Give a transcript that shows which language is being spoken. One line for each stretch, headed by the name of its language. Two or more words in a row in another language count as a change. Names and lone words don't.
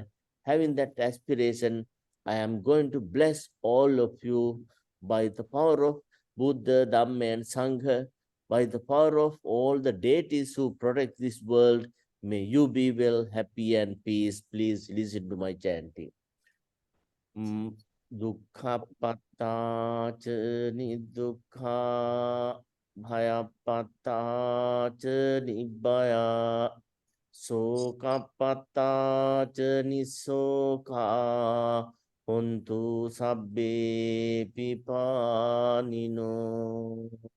English: Having that aspiration, I am going to bless all of you by the power of Buddha, Dhamma, and Sangha, by the power of all the deities who protect this world. May you be well, happy, and peace. Please listen to my chanting.
Pali: Dukkhapatta ca nidukkha, bhayapatta ca nibbaya, sokapatta ca nisoka, hontu sabbe pipanino.